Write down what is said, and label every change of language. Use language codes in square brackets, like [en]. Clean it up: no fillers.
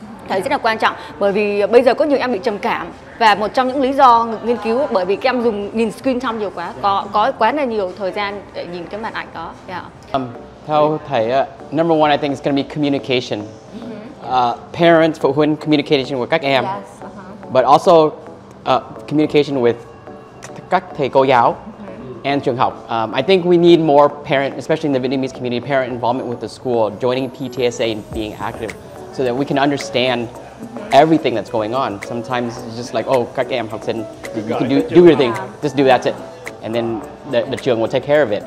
[vi] Thấy rất là quan trọng, bởi vì bây giờ có nhiều em bị trầm cảm, và một trong những lý do nghiên cứu bởi vì các em nhìn screen time nhiều quá, có quá là nhiều thời gian để nhìn cái màn ảnh đó. Theo thầy, [en] number one I think is going to be communication. Parents, [vi] phụ huynh, [en] communication with [vi] các em, [en] but also communication with [vi] các thầy cô giáo [en] and [vi] trường học. [en] I think we need more parent, especially in the Vietnamese community, parent involvement with the school, joining PTSA and being active, so that we can understand everything that's going on. Sometimes it's just like, oh, [vi] các em học sinh, [en] you can do your thing, just do that's it, and then the [vi] trường [en] will take care of it.